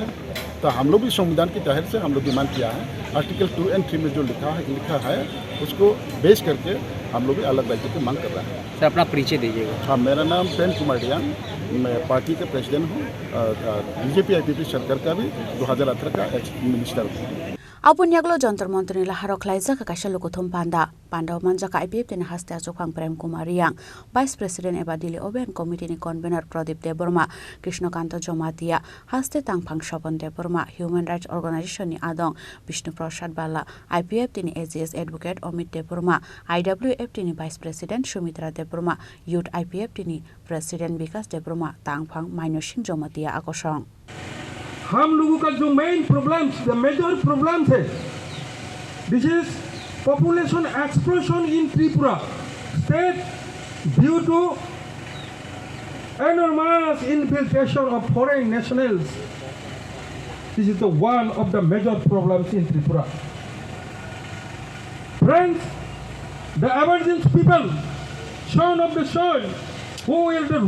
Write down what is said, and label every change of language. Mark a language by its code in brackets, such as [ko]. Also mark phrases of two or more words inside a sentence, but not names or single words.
[hi] तो हम लोग भी संविधान की तहत से हम लोग डिमांड किया है। आर्टिकल 2 और 3 में जो लिखा है उसको बेस करके हम लोग भी अलग राज्य की मांग कर रहे हैं। सर अपना परिचय दीजिएगा। हाँ, मेरा नाम प्रेम कुमार डियान, मैं पार्टी के प्रेसिडेंट हूँ। BJP IPP सरकार का भी 2018 का [en] ex minister [hi] हूँ। [trp] Apun yaglo jantar montri la harok laisa ka kasha lukuthum panda manja ka IPF tin haste ajokhang Prem Kumar Yang [en] Vice President [trp] eba Dili Oben Committee ni Convener Pradip Deborma Krishnakanta Jomatia haste tangphang Shobon Deborma Human Rights Organization ni Adong Vishnu Prasad Bala IPF tin AGS Advocate Omid Deborma IWF tin [en] Vice President [trp] Shumitra Deborma Youth IPF tin President Vikas Deborma tangphang Mainoshin Jomatia akosong [hi] हम लोगों का जो [en] main problems, the major problems है, this is population explosion in Tripura state due to enormous infiltration of foreign nationals. This is the one of the major problems in Tripura. Friends, the Aboriginal people, son of the soil, who is the